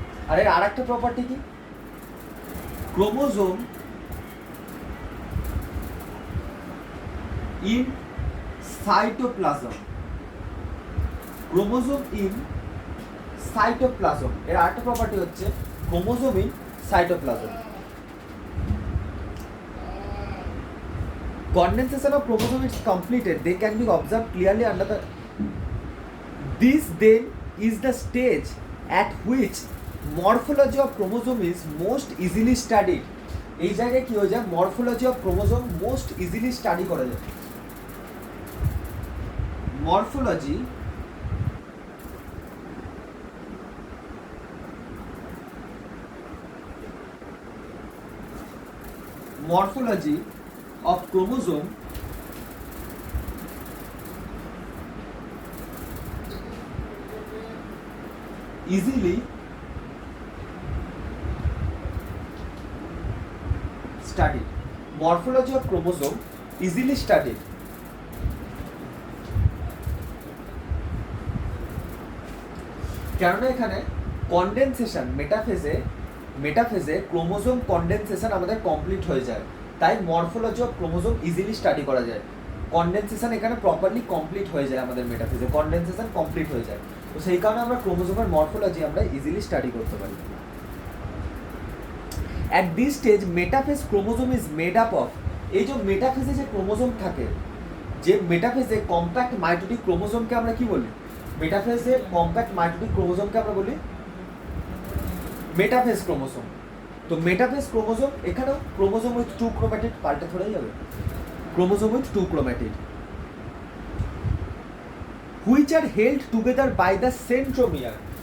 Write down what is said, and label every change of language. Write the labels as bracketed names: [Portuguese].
[Bangla] আর এর আরেকটা প্রপার্টি কি, [English] chromosome in cytoplasm, [Bangla] chromosome in cytoplasm, এর আরেকটা প্রপার্টি হচ্ছে chromosome in cytoplasm. [English] Condensation of chromosome is completed, they can be observed clearly under the, this then is the stage at which morphology of chromosome is most easily studied. [Bangla] এই জায়গায় কি হয়ে যায়, [English] morphology of chromosome most easily [Bangla] study করা যায়। [English] Morphology morphology of chromosome easily studied, morphology of chromosome easily studied। [Bangla] কেননা এখানে condensation মেটাফেজে chromosome condensation আমাদের কমপ্লিট হয়ে যায়, তাই [English] morphology of chromosome [Bangla] easily study করা যায়। কন্ডেনসেশন এখানে প্রপারলি কমপ্লিট হয়ে যায় আমাদের মেটাফেজে, কন্ডেনসেশন কমপ্লিট হয়ে যায়, তো সেই কারণে আমরা ক্রোমোজোমের মরফোলজি আমরা ইজিলি স্টাডি করতে পারি। [English] At this stage, metaphase chromosome is made up of [Bangla] এই যে মেটাফেজে যে ক্রোমোজোম থাকে, যে মেটাফেজে কম্প্যাক্ট মাইটোটিক ক্রোমোজোমকে আমরা কি বলি? মেটাফেজে কম্প্যাক্ট মাইটোটিক ক্রোমোজোমকে আমরা বলি মেটাফেজ ক্রোমোজোম। তো মেটাফেজ ক্রোমোজোম, এখানেও ক্রোমোজোম উইথ 2 ক্রোম্যাটিড, পাল্টে ধরেই যাবে chromosome with 2 ক্রোম্যাটিড, [English] Which are held together by the centromere.